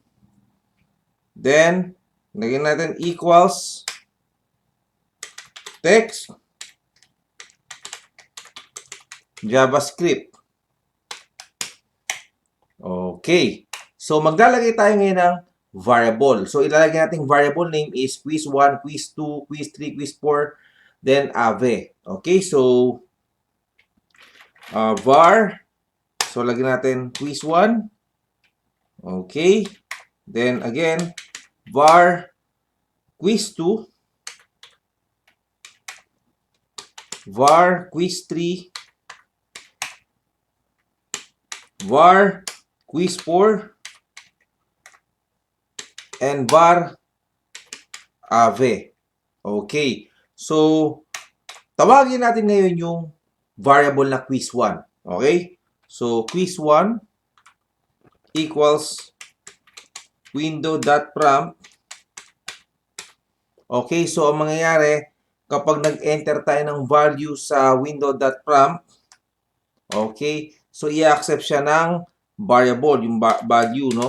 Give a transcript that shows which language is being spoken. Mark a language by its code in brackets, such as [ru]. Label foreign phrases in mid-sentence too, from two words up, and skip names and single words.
[tl] Then, lagyan natin [en] equals text. [tl] JavaScript. Okay. So, maglalagay tayo ngayon ng variable. So, ilalagay natin [en] variable name is quiz1, quiz2, quiz3, quiz4, then ave. [tl] Okay. So, var. So, lagyan natin quiz1. Okay. [en] Then, again, var quiz2, var quiz3, var quiz4, and var ave. Okay. [tl] So, tawagin natin ngayon yung variable na quiz1. Okay? [en] So, quiz1 equals window.prompt. [tl] Okay, so ang mangyayari, kapag nag-enter tayo ng value sa window.prompt, okay, so i-accept siya ng variable, yung value, no?